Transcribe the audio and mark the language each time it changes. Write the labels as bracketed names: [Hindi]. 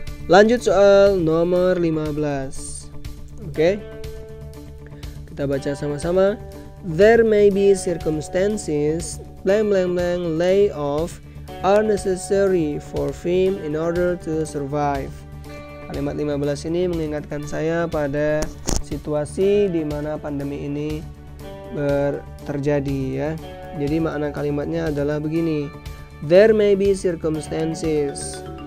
[Indonesian] Lanjut soal nomor 15. Oke. Kita baca sama-sama. [English] There may be circumstances blank blank blank layoff are necessary for film in order to survive. [Indonesian] Kalimat 15 ini mengingatkan saya pada situasi di mana pandemi ini terjadi ya. Jadi makna kalimatnya adalah begini. [English] There may be circumstances.